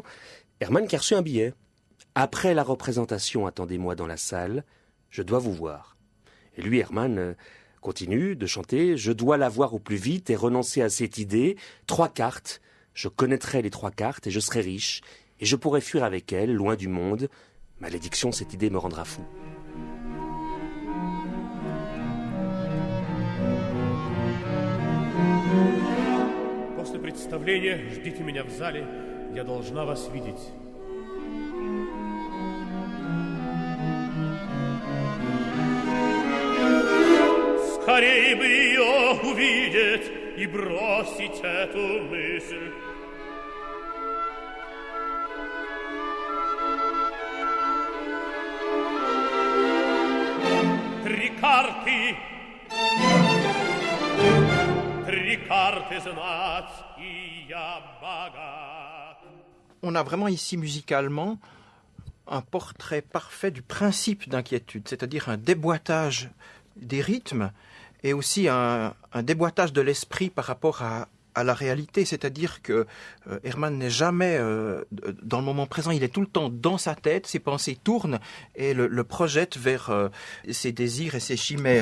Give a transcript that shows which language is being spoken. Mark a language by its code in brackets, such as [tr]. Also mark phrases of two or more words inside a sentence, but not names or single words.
[fr] Hermann qui a reçu un billet. Après la représentation, attendez-moi dans la salle, je dois vous voir. Et lui, Hermann, continue de chanter « Je dois la voir au plus vite et renoncer à cette idée. 3 cartes, je connaîtrai les 3 cartes et je serai riche. Et je pourrai fuir avec elle, loin du monde. Malédiction, cette idée me rendra fou. » [ru] После представления ждите меня в зале, я должна вас видеть. Скорей бы ее увидеть и бросить эту мысль. Три карты знать, и я богат. [fr] On a vraiment ici musicalement un portrait parfait du principe d'inquiétude, c'est-à-dire un déboîtage des rythmes et aussi un déboîtage de l'esprit par rapport à la réalité, c'est-à-dire que Hermann n'est jamais dans le moment présent, il est tout le temps dans sa tête, ses pensées tournent et le projettent vers ses désirs et ses chimères.